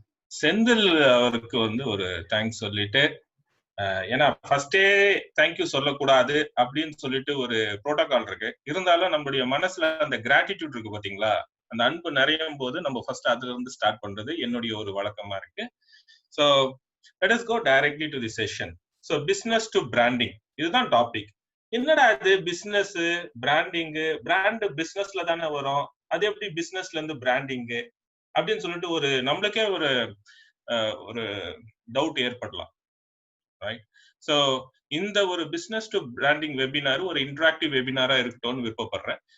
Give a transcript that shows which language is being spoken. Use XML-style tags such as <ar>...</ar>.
<ta>செந்தில் அவருக்கு ஒரு தேங்க்ஸ் சொல்லிட்டு, ஏன்னா ஃபர்ஸ்டே தேங்க்யூ சொல்லக்கூடாது அப்படின்னு சொல்லிட்டு ஒரு புரோட்டோகால் இருக்கு. இருந்தாலும் நம்மளுடைய மனசுல அந்த கிராட்டிடியூட் இருக்கு பாத்தீங்களா, அந்த அன்பு நிறையும் போது நம்ம ஃபர்ஸ்ட் அதுல இருந்து ஸ்டார்ட் பண்றது என்னுடைய ஒரு வழக்கமா இருக்கு.</ta> <en>So let us go directly to the session. So business to branding</en> <ta>இதுதான் டாபிக். என்னடா இது பிசினஸ் பிராண்டிங், பிராண்ட் பிசினஸ்ல தானே வரும், அது எப்படி பிசினஸ்ல இருந்து பிராண்டிங் அப்படின்னு சொல்லிட்டு ஒரு நம்மளுக்கே ஒரு டவுட் ஏற்படலாம், ரைட்? ஸோ இந்த ஒரு பிசினஸ் டு பிராண்டிங் வெபினார் ஒரு இன்டராக்டிவ் வெபினாரா இருக்கட்டும்னு விருப்பப்படுறேன்.</ta>